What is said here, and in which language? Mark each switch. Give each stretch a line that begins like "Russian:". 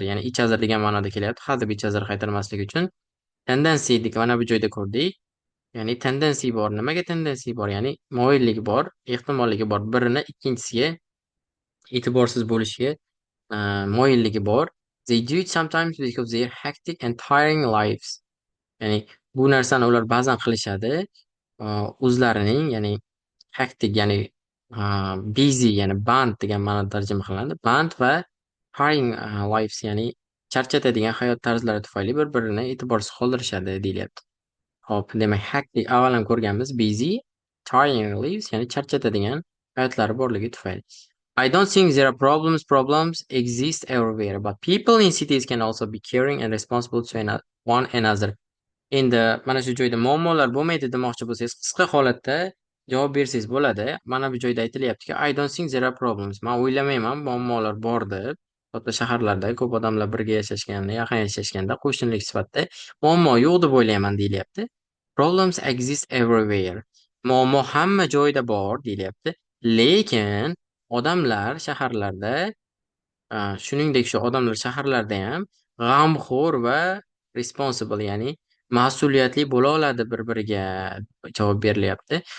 Uzbek: Ya'ni each other degan ma'noda kelyapti. Hadeb each other qaytarmaslik uchun tendency dek mana bu joyda ko'rdik. Ya'ni tendency bor. Nimaga tendency bor? Ya'ni moyilligi bor, ehtimolligi bor. Birini ikkinchisiga e'tiborsiz bo'lishiga moyilligi bor.
English: They do it sometimes because their hectic and tiring lives.
Uzbek: Ya'ni bu narsani ular ba'zan qilishadi. O'zlarining, ya'ni hectic, ya'ni busy, ya'ni band degan ma'noda tarjima qilinadi. Band va tiring lives, ya'ni charchatadigan hayot tarzlari tufayli bir-birini e'tiborsiz qoldirishadi deyilyapti. Hop, demak hectic avval ham ko'rganmiz. Busy, tiring lives, ya'ni charchatadigan hayotlari borligi tufayli.
English: I don't think there are problems. Problems exist everywhere, but people in cities can also be caring and responsible to one another.
Uzbek: Endi mana shu joyda muammolar bo'lmaydi demoqchi bo'lsangiz, qisqa holatda javob bersangiz bo'ladi. Mana bu joyda aytilyaptiki,
English: I don't think there are problems.
Uzbek: Men o'ylamayman muammolar bor deb. Katta shaharlarda ko'p odamlar birga yashashganda, yaqin yashashganda qo'shnilik sifatida muammo yo'q deb o'ylayman deyilyapti.
English: Problems exist everywhere.
Uzbek: Muammo hamma joyda bor deyilyapti. Lekin odamlar shaharlarda shuningdek shu odamlar shaharlarda ham g'amxo'r va responsible, ya'ni mas'uliyatli bo'la oladi bir-biriga javob berilyapti.